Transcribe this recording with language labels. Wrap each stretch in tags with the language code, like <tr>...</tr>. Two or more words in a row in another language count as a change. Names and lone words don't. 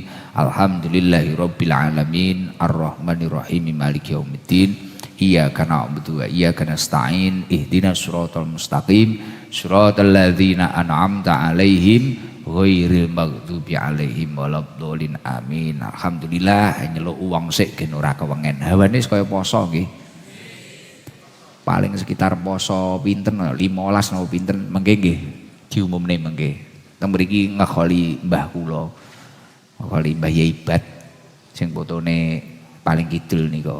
<ar>الحمد لله رب العالمين. الرحمن الرحيم مالك يوم الدين. إياك نعبد وإياك نستعين اهدنا الصراط المستقيم. صراط الذين أنعمت عليهم غير المغضوب عليهم ولا الضالين. Amin.</ar> <jv>Alhamdulillah nyeluk uang sik gen ora kewengen. Hawane kaya poso nggih. Paling sekitar poso pinten 15 napa pinten mengke nggih diumumne mengke. teng mriki ngekholi mbah kula. Ngekholi Mbah Yai Bat sing fotone paling kidul nika.</jv>